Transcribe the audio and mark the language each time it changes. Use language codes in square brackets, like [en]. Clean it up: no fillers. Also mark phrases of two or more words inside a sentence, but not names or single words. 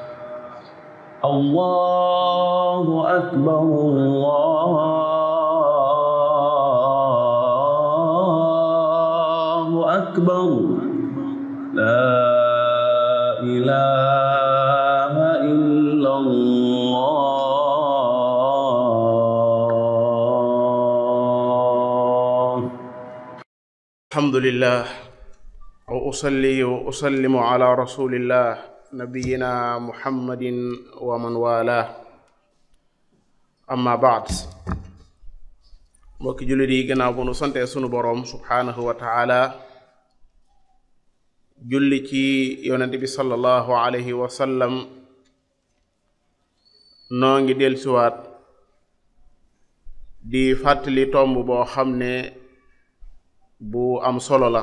[ar] الله أكبر الله أكبر لا إله إلا الله. الحمد لله وأصلي وأسلم على رسول الله نبينا محمد ومن والاه أما بعد. [wo] mbokki jullit yi gannaaw bu nu sante sunu boroom [ar] سبحانه وتعالى [wo] julli ci yonent bi [ar] صلى الله عليه وسلم, [wo] noo ngi dellusiwaat di fàttali tomb boo xam ne bu am solo la.